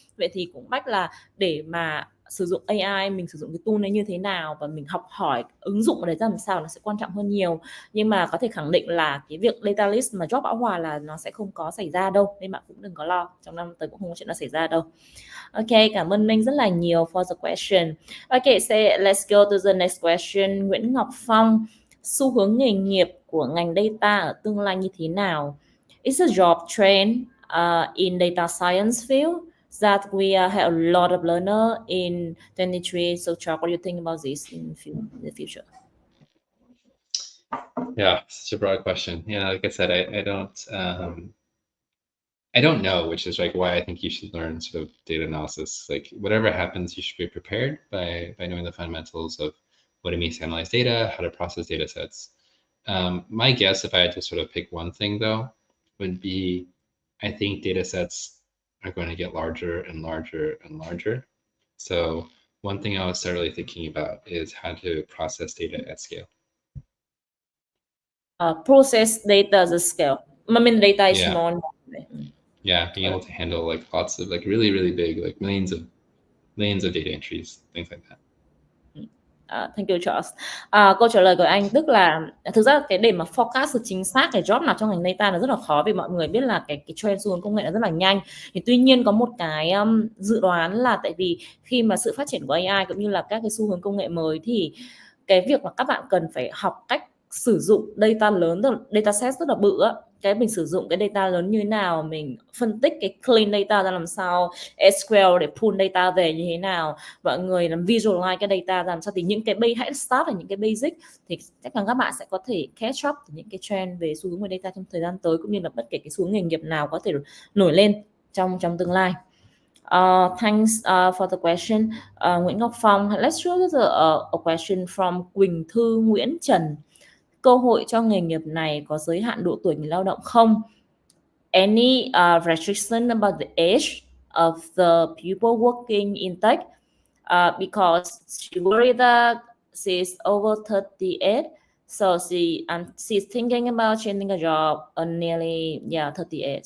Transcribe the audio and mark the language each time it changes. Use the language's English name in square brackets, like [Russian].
[Vietnamese] Vậy thì cũng bách là để mà sử dụng AI, mình sử dụng cái tool này như thế nào và mình học hỏi ứng dụng ở đấy ra làm sao, nó sẽ quan trọng hơn nhiều. Nhưng mà có thể khẳng định là cái việc data analyst mà job bão hòa là nó sẽ không có xảy ra đâu, nên bạn cũng đừng có lo, trong năm tới cũng không có chuyện nó xảy ra đâu. Ok, cảm ơn Minh rất là nhiều [English] for the question. Ok, let's go to the next question. [Vietnamese] Nguyễn Ngọc Phong, xu hướng nghề nghiệp của ngành data ở tương lai như thế nào? [English] It's a job trend in data science field that we have a lot of learner in 23. So Chuck, what do you think about this in the future? Yeah, such a broad question. Yeah, like I said, I don't know, which is like why I think you should learn sort of data analysis. Like whatever happens, you should be prepared by knowing the fundamentals of what it means to analyze data, how to process data sets. My guess, if I had to sort of pick one thing though, would be I think data sets are going to get larger and larger and larger. So one thing I was start really thinking about is how to process data at scale. Process data as a scale. I mean, data is small. Yeah, being able to handle like lots of like really, really big, like millions of data entries, things like that. Thank you Charles. [Vietnamese] Câu trả lời của anh tức là thực ra cái để mà forecast được chính xác cái job nào trong ngành data nó rất là khó, vì mọi người biết là cái trend xu hướng công nghệ nó rất là nhanh. Thì tuy nhiên có một cái dự đoán là tại vì khi mà sự phát triển của AI cũng như là các cái xu hướng công nghệ mới thì cái việc mà các bạn cần phải học cách sử dụng data lớn, data set rất là bự á, cái mình sử dụng cái data lớn như thế nào, mình phân tích cái clean data ra làm sao, SQL để pull data về như thế nào, mọi người làm visualize cái data ra làm sao, thì những cái hãy start là những cái basic thì chắc chắn các bạn sẽ có thể catch up những cái trend về xu hướng về data trong thời gian tới, cũng như là bất kể cái xu hướng nghề nghiệp nào có thể nổi lên trong tương lai. [English] Thanks for the question, Nguyễn Ngọc Phong. Let's choose a question from Quỳnh Thư Nguyễn Trần. [Vietnamese] Cơ hội cho nghề nghiệp này có giới hạn độ tuổi người lao động không? [English] Any restriction about the age of the people working in tech? Because she worried that she's over 38, so she's thinking about changing a job nearly 38.